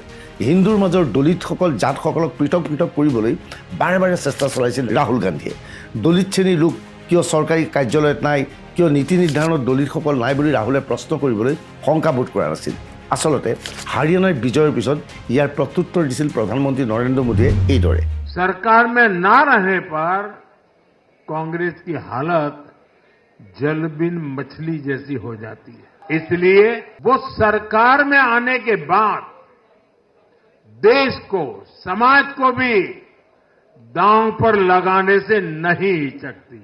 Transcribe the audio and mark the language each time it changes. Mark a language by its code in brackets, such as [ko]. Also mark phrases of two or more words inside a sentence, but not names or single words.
[as] হিন্দুৰ মাজৰ দলিতসকল জাতসকলক পৃথক পৃথক কৰিবলৈ বাৰে বাৰে চেষ্টা চলাইছিল ৰাহুল গান্ধীয়ে। দলিত শ্ৰেণীৰ লোক কিয় চৰকাৰী কাৰ্যালয়ত নাই, কিয় নীতি নিৰ্ধাৰণত দলিতসকল নাই বুলি ৰাহুলে প্ৰশ্ন কৰিবলৈ শংকাবোধ কৰা নাছিল। আচলতে হাৰিয়ানাৰ বিজয়ৰ পিছত ইয়াৰ প্ৰত্যুত্তৰ দিছিল প্ৰধানমন্ত্ৰী নৰেন্দ্ৰ মোদীয়ে এইদৰে। [hi] सरकार में ना रहने पर कांग्रेस की हालत जलबिन मछली जैसी हो जाती है। इसलिए वो सरकार में आने के बाद देश को, समाज को भी दांव पर लगाने से नहीं हिचकती।